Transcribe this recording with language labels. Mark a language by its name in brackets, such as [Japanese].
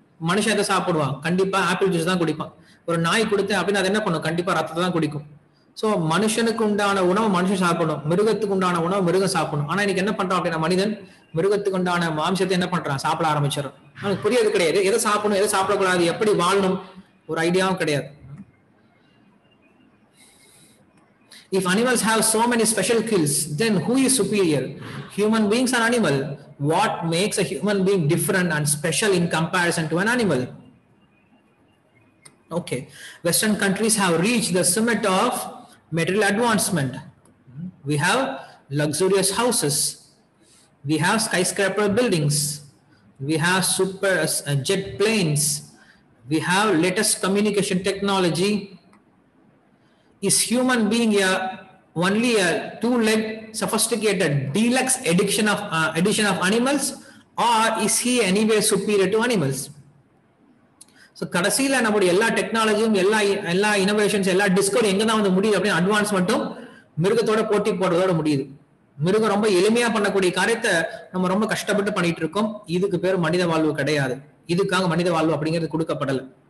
[Tamil] மனுஷன் எதை சாப்பிடுவான், கண்டிப்பா ஆப்பிள் ஜூஸ் தான் குடிப்பான். ஒரு நாய் கொடுத்தேன் அப்படின்னா அது என்ன பண்ணும், கண்டிப்பா ரத்தத்தை தான் குடிக்கும். சோ மனுஷனுக்கு உண்டான உணவு மனுஷன் சாப்பிடணும், மிருகத்துக்கு உண்டான உணவு மிருகம் சாப்பிடணும். ஆனா இன்னைக்கு என்ன பண்றான் அப்படின்னா, மனிதன் மிருகத்துக்கு உண்டான மாம்சத்தை என்ன பண்றான், சாப்பிட ஆரம்பிச்சிடறான். அவனுக்கு புரியாது கிடையாது, எதை சாப்பிடணும் எதை சாப்பிடக்கூடாது, எப்படி வாழணும் ஒரு ஐடியாவும் கிடையாது. [English] If animals have so many special skills, then who is superior? Human beings or animal? What makes a human being different and special in comparison to an animal? Okay, Western countries have reached the summit of material advancement. We have luxurious houses, we have skyscraper buildings, we have super jet planes, we have latest communication technology. Is human being only a two-legged, sophisticated, deluxe addition of animals, or is he anyway superior to animals? [Tamil] So கடைசியில நம்முடைய எல்லா டெக்னாலஜியும், எல்லா innovations, எல்லா Discovery எங்க தான் வந்து முடியுது அப்படின்னு, அட்வான்ஸ்மெண்ட்டும் மிருகத்தோட போட்டி போடுறதோட முடியுது. மிருகம் ரொம்ப எளிமையா பண்ணக்கூடிய காரியத்தை நம்ம ரொம்ப கஷ்டப்பட்டு பண்ணிட்டு இருக்கோம். இதுக்கு பேர் மனித வாழ்வு கிடையாது. இதுக்காக மனித வாழ்வு அப்படிங்கிறது கொடுக்கப்படல.